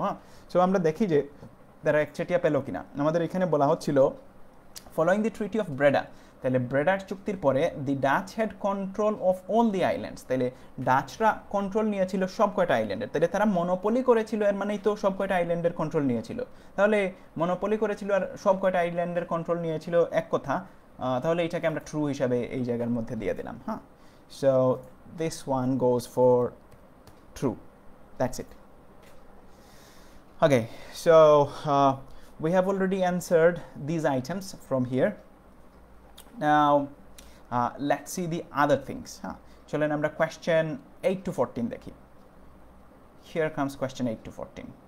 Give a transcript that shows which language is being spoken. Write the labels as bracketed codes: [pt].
[bn] হ্যাঁ, সো আমরা দেখি যে তারা একচেটিয়া পেল কিনা। আমাদের এখানে বলা হচ্ছিল [en] following the treaty of Breda, [bn] তাহলে ব্রেডার চুক্তির পরে [en] the Dutch had control of all the islands, [bn] তাহলে ডাচরা কন্ট্রোল নিয়েছিল সব কয়টা আইল্যান্ডের, তাহলে তারা মনোপলি করেছিল, এর মানেই তো সব কয়টা আইল্যান্ডের কন্ট্রোল নিয়েছিল। তাহলে মনোপলি করেছিল আর সব কয়টা আইল্যান্ডের কন্ট্রোল নিয়েছিল, এক কথা। তাহলে এটাকে আমরা ট্রু হিসাবে এই জায়গার মধ্যে দিয়ে দিলাম। হ্যাঁ, [en] So this one goes for true, that's it. Okay, so we have already answered these items from here. Now let's see the other things. [bn] চলেন আমরা [en] question 8 to 14 দেখি। Here comes question 8 to 14.